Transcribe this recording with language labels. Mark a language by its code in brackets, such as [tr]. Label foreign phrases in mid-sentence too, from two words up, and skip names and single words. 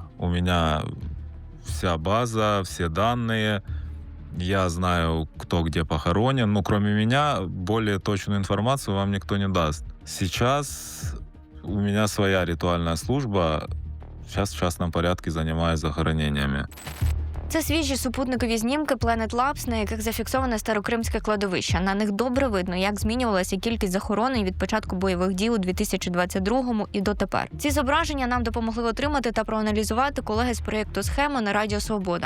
[ru] У меня вся база, все данные. Я знаю, кто где похоронен. Кроме меня, более точную информацию вам никто не даст. Сейчас у меня своя ритуальная служба. Сейчас в частном порядке занимаюсь захоронениями. [uk] Це свіжі супутникові знімки Planet Labs, на яких зафіксоване Старокримське кладовище. На них добре видно, як змінювалася кількість захоронень від початку бойових дій у 2022-му і дотепер. Ці зображення нам допомогли отримати та проаналізувати колеги з проєкту «Схема» на Радіо Свобода.